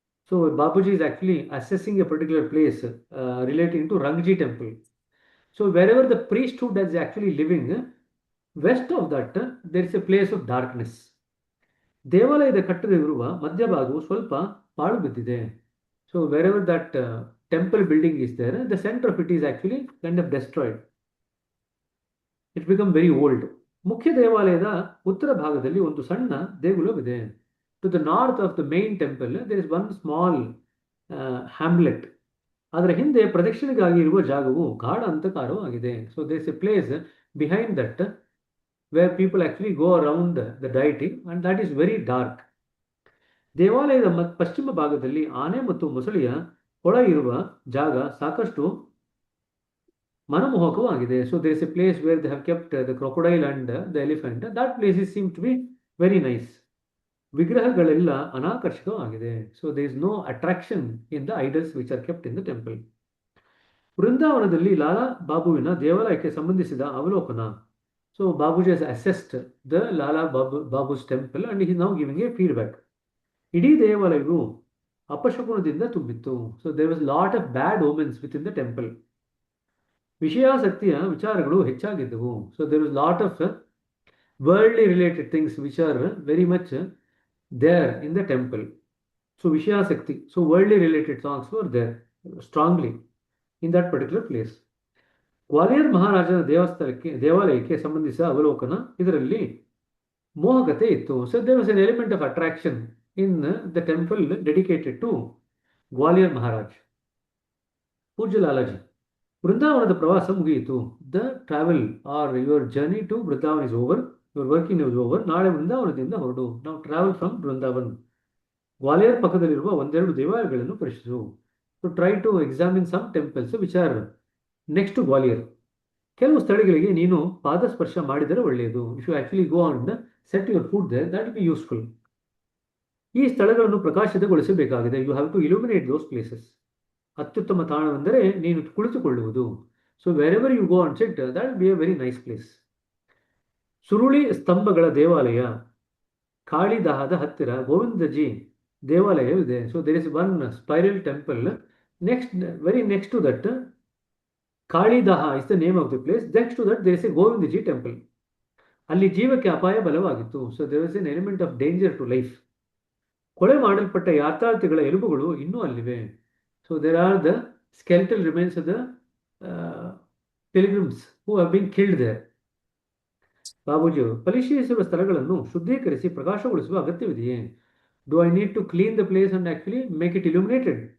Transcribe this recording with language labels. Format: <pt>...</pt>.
<en>So Babuji is actually assessing a particular place relating to Rangji temple. So wherever the priesthood is actually living, west of that there is a place of darkness.</en> <kn>ದೇವಾಲಯದ ಕಟ್ಟಡವಿರುವ ಮಧ್ಯಭಾಗವು ಸ್ವಲ್ಪ ಪಾಳು ಬಿದ್ದಿದೆ.</kn> <en>So wherever that temple building is there, the center of it is actually kind of destroyed. It become very old.</en> <kn>ಮುಖ್ಯ ದೇವಾಲಯದ ಉತ್ತರ ಭಾಗದಲ್ಲಿ ಒಂದು ಸಣ್ಣ ದೇಗುಲವಿದೆ.</kn> <en>To the north of the main temple, there is one small hamlet.</en> <kn>ಅದರ ಹಿಂದೆ ಪ್ರದಕ್ಷಿಣೆಗಾಗಿ ಇರುವ ಜಾಗವು ಗಾಢ ಅಂತಕಾರವಾಗಿದೆ.</kn> <en>So there is a place behind that where people actually go around the deity, and that is very dark.</en> <kn>ದೇವಾಲಯದ ಪಶ್ಚಿಮ ಭಾಗದಲ್ಲಿ ಆನೆ ಮತ್ತು ಮೊಸಳೆಯ ಕೊಳ ಇರುವ ಜಾಗ ಸಾಕಷ್ಟು ಮನಮೋಹಕವಾಗಿದೆ.</kn> <en>So there is a place where they have kept the crocodile and the elephant. That place seems to be very nice.</en> <kn>ವಿಗ್ರಹಗಳೆಲ್ಲ ಅನಾಕರ್ಷಕವಾಗಿದೆ.</kn> <en>So there is no attraction in the idols which are kept in the temple.</en> <kn>ವೃಂದಾವನದಲ್ಲಿ ಲಾಲಾ ಬಾಬುವಿನ ದೇವಾಲಯಕ್ಕೆ ಸಂಬಂಧಿಸಿದ ಅವಲೋಕನ.</kn> <en>So Babuji has assessed the Lala Babu's temple and he is now giving a feedback.</en> <kn>ಇಡೀ ದೇವಾಲಯವು ಅಪಶಕುನದಿಂದ ತುಂಬಿತ್ತು.</kn> <en>So there was a lot of bad omens within the temple.</en> <kn>ವಿಷಯಾಸಕ್ತಿಯ ವಿಚಾರಗಳು ಹೆಚ್ಚಾಗಿದ್ದವು.</kn> <en>So there was a lot of worldly related things which are very much there in the temple. So Vishayasakti, so worldly related songs were there strongly in that particular place.</en> <kn>Gwalior ಮಹಾರಾಜನ ದೇವಾಲಯಕ್ಕೆ ಸಂಬಂಧಿಸಿದ ಅವಲೋಕನ. ಇದರಲ್ಲಿ ಮೋಹಕತೆ ಇತ್ತು.</kn> <en>So there was an element of attraction in the temple dedicated to Gwalior Maharaj.</en> <kn>ಪೂಜ್ಯ ಲಾಲಾಜಿ, ವೃಂದಾವನದ ಪ್ರವಾಸ ಮುಗಿಯಿತು.</kn> <en>The travel or your journey to Vrindavan is over. Your working is over.</en> <kn>ನಾಳೆ ವೃಂದಾವನದಿಂದ ಹೊರಡು.</kn> <en>Now travel from Vrindavan.</en> <kn>Gwalior ಪಕ್ಕದಲ್ಲಿರುವ ಒಂದೆರಡು ದೇವಾಲಯಗಳನ್ನು ಪರಿಶೀಲಿಸು.</kn> <en>So try to examine some temples which are next to Gwalior.</en> <kn>ಕೆಲವು ಸ್ಥಳಗಳಿಗೆ ನೀನು ಪಾದಸ್ಪರ್ಶ ಮಾಡಿದರೆ ಒಳ್ಳೆಯದು.</kn> <en>If you actually go and set your foot there, that will be useful.</en> <kn>ಈ ಸ್ಥಳಗಳನ್ನು ಪ್ರಕಾಶಿತಗೊಳಿಸಬೇಕಾಗಿದೆ.</kn> <en>You have to illuminate those places.</en> <kn>ಅತ್ಯುತ್ತಮ ತಾಣವೆಂದರೆ ನೀನು ಕುಳಿತುಕೊಳ್ಳುವುದು.</kn> <en>So wherever you go and sit, that will be a very nice place.</en> <kn>ಸುರುಳಿ ಸ್ತಂಭಗಳ ದೇವಾಲಯ ಕಾಳಿದಾಹದ ಹತ್ತಿರ ಗೋವಿಂದಜಿ ದೇವಾಲಯವಿದೆ.</kn> <en>So there is one spiral temple very next to that. Kalidah is the name of the place. Next to that there is a Govindji temple.</en> <kn>ಅಲ್ಲಿ ಜೀವಕ್ಕೆ ಅಪಾಯ ಬಲವಾಗಿತ್ತು.</kn> <en>So there was an element of danger to life.</en> <kn>ಕೊಳೆ ಮಾಡಲ್ಪಟ್ಟ ಯಾತ್ರಾರ್ಥಿಗಳ ಎಲುಬುಗಳು ಇನ್ನೂ ಅಲ್ಲಿವೆ.</kn> <en>So there are the skeletal remains of the pilgrims who have been killed there.</en> <kn>ಬಾಬೂಜಿಯವರು ಪರಿಶೀಲಿಸಿರುವ ಸ್ಥಳಗಳನ್ನು ಶುದ್ಧೀಕರಿಸಿ ಪ್ರಕಾಶಗೊಳಿಸುವ ಅಗತ್ಯವಿದೆಯೇ?</kn> <en>Do I need to clean the place and actually make it illuminated?</en>